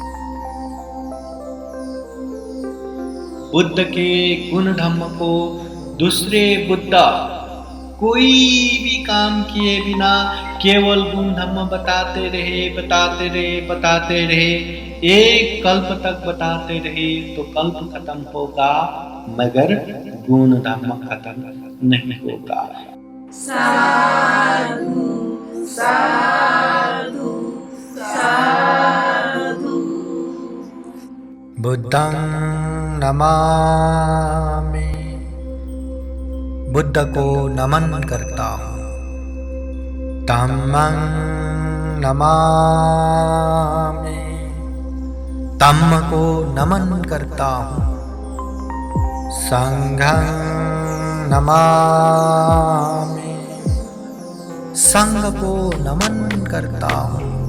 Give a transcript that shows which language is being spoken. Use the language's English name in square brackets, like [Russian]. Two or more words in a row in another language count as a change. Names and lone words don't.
[Hindi] बुद्ध के गुण धर्म को दूसरे बुद्ध कोई भी काम किए बिना केवल गुण धर्म बताते रहे, एक कल्प तक बताते रहे तो कल्प खत्म होगा मगर गुण धर्म खत्म नहीं होगा। [Pali] साधु साधु साधु। बुद्धं नमामि, [Hindi] बुद्ध को नमन करता हूँ। [Pali] धम्मं नमामि, [Hindi] धम्म को नमन करता हूँ। [Pali] संघं नमामि, [Hindi] संघ को नमन करता हूँ।